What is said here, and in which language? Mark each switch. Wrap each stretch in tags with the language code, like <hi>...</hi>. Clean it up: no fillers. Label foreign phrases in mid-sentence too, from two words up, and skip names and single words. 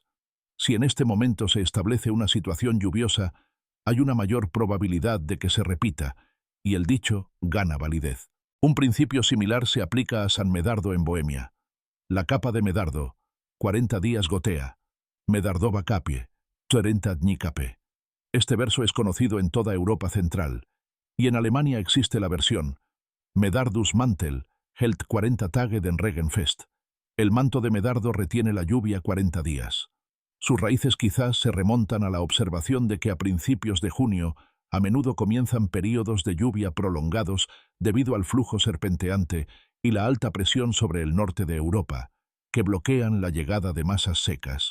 <es>Si en este momento se establece una situación lluviosa, hay una mayor probabilidad de que se repita, y el dicho gana validez. Un principio similar se aplica a San Medardo en Bohemia. La capa de Medardo, 40 días gotea.</es> <cs>Medardova capie, 40 dni cape.</cs> <es>Este verso es conocido en toda Europa central, y en Alemania existe la versión:</es> <de>Medardus Mantel hält 40 Tage den Regen fest.</de> <es>El manto de Medardo retiene la lluvia 40 días. Sus raíces quizás se remontan a la observación de que a principios de junio a menudo comienzan períodos de lluvia prolongados debido al flujo serpenteante y la alta presión sobre el norte de Europa, que bloquean la llegada de masas secas.</es>